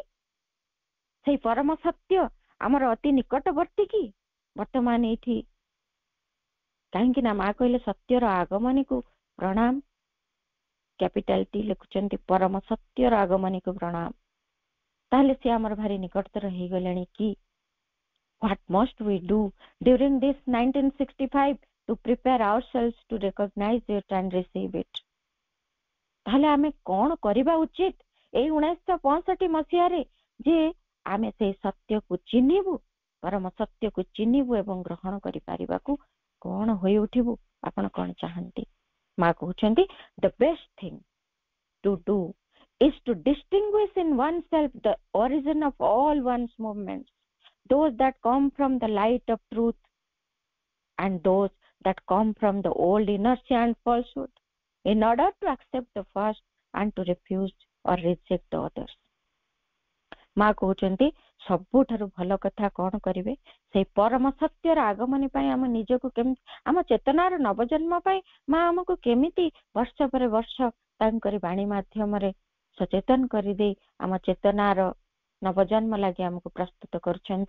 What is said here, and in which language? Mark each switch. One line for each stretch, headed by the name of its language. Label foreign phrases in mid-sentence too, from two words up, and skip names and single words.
Odia: ସେଇ ପରମ ସତ୍ୟ ଆମର ଅତି ନିକଟବର୍ତ୍ତୀ କି ବର୍ତ୍ତମାନ ଏଇଠି? କାହିଁକି ନା ମା କହିଲେ ସତ୍ୟର ଆଗମନୀକୁ ପ୍ରଣାମ,
English: capital T
Odia: ଲେଖୁଛନ୍ତି ପରମ ସତ୍ୟର ଆଗମନୀକୁ ପ୍ରଣାମ। ତାହେଲେ ସେ ଆମର ଭାରି ନିକଟତର ହେଇଗଲେଣି କି?
English: What must we do during this 1965 to prepare ourselves to recognize it and receive it?
Odia: ତାହେଲେ ଆମେ କଣ କରିବା ଉଚିତ ଏଇ 1965 ମସିହାରେ ଯେ ଆମେ ସେଇ ସତ୍ୟକୁ ଚିହ୍ନିବୁ, ପରମ ସତ୍ୟକୁ ଚିହ୍ନିବୁ ଏବଂ ଗ୍ରହଣ କରିପାରିବାକୁ କଣ ହୋଇ ଉଠିବୁ? ଆପଣ କଣ ଚାହାନ୍ତି? ମା କହୁଛନ୍ତି
English: the best thing to do is to distinguish in oneself the origin of all one's movements, those that come from the light of truth and those that come from the old inertia and falsehood, in order to accept the first and to refuse or reject the others.
Odia: ମା କହୁଛନ୍ତି ସବୁଠାରୁ ଭଲ କଥା କଣ କରିବେ? ସେଇ ପରମ ସତ୍ୟର ଆଗମନୀ ପାଇଁ ଆମ ନିଜକୁ କେମିତି, ଆମ ଚେତନାର ନବଜନ୍ମ ପାଇଁ ମା ଆମକୁ କେମିତି ବର୍ଷ ପରେ ବର୍ଷ ତାଙ୍କରି ବାଣୀ ମାଧ୍ୟମରେ ସଚେତନ କରିଦେଇ ଆମ ଚେତନାର ନବଜନ୍ମ ଲାଗି ଆମକୁ ପ୍ରସ୍ତୁତ କରୁଛନ୍ତି।